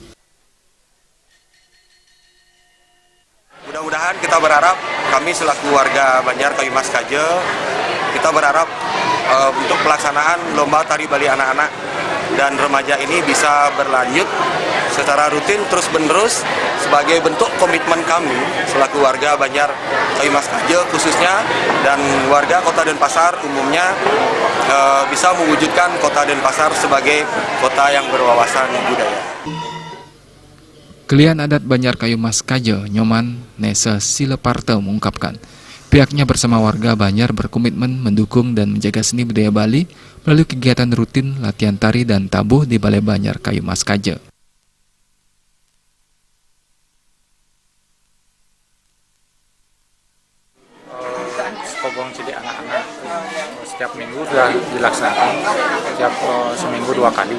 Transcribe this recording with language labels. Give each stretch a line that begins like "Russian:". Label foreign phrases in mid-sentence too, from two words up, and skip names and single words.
Indonesian: Mudah-mudahan kita berharap kami selaku warga Banjar Kayu Mas Kaje, kita berharap untuk pelaksanaan lomba tari Bali anak-anak dan remaja ini bisa berlanjut secara rutin terus-menerus sebagai bentuk komitmen kami selaku warga Banjar Kayu Mas Kaje khususnya dan warga Kota Denpasar umumnya bisa mewujudkan Kota Denpasar sebagai kota yang berwawasan budaya. Kelian adat Banjar Kayu Mas Kaje, Nyoman Nese Sileparte mengungkapkan, pihaknya bersama warga Banjar berkomitmen mendukung dan menjaga seni budaya Bali melalui kegiatan rutin latihan tari dan tabuh di Balai Banjar Kayu Mas Kaje. Skobong cilik anak-anak setiap minggu sudah dilaksanakan, setiap seminggu 2 kali.